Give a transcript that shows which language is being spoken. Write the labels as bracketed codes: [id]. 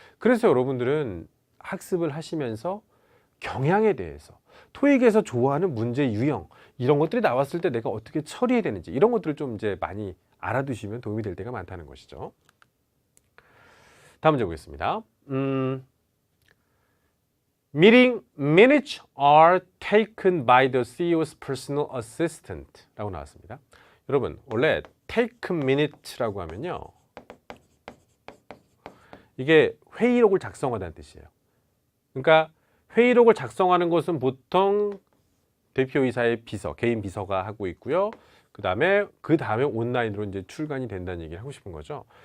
[ko] 그래서 여러분들은 학습을 하시면서 경향에 대해서 토익에서 좋아하는 문제 유형 이런 것들이 나왔을 때 내가 어떻게 처리해야 되는지 이런 것들을 좀 이제 많이 알아두시면 도움이 될 때가 많다는 것이죠. 다음 문제 보겠습니다. [en] Meeting minutes are taken by the CEO's personal assistant [ko] 라고 나왔습니다. 여러분 원래 take minutes라고 하면요. 이게 회의록을 작성하다는 뜻이에요. 그러니까 회의록을 작성하는 것은 보통 대표이사의 비서, 개인 비서가 하고 있고요. 그 다음에 온라인으로 이제 출간이 된다는 얘기를 하고 싶은 거죠.